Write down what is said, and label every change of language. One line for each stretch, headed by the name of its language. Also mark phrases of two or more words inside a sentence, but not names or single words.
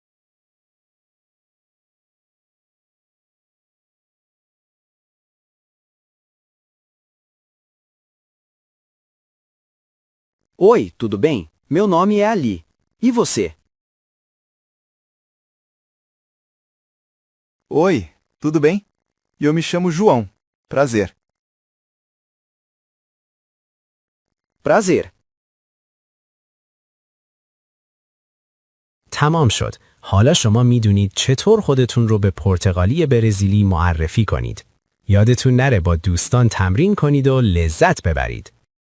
Portuguese: Oi, tudo bem? Meu nome é Ali. E você? Oi, tudo bem? Eu me chamo João. Prazer. Prazer.
Persian: تمام شد. حالا شما میدونید چطور خودتون رو به پرتغالی برزیلی معرفی کنید. یادتون نره با دوستان تمرین کنید و لذت ببرید.